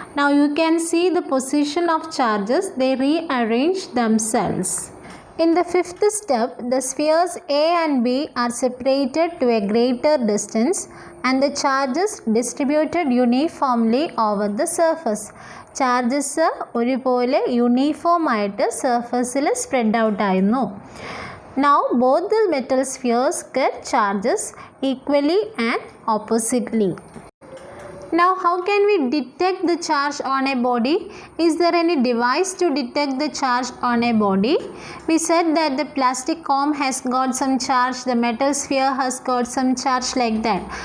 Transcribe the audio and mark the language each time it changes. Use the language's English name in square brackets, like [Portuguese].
[English] Now you can see the position of charges, they rearrange themselves. In the fifth step, the spheres A and B are separated to a greater distance and the charges distributed uniformly over the surface. [Malayalam] Charges ഒരുപോലെ uniform ആയിട്ട് സർഫസിൽ spread out ആയിരുന്നു. [English] Now both the metal spheres get charges equally and oppositely. Now how can we detect the charge on a body? Is there any device to detect the charge on a body? We said that the plastic comb has got some charge, the metal sphere has got some charge like that.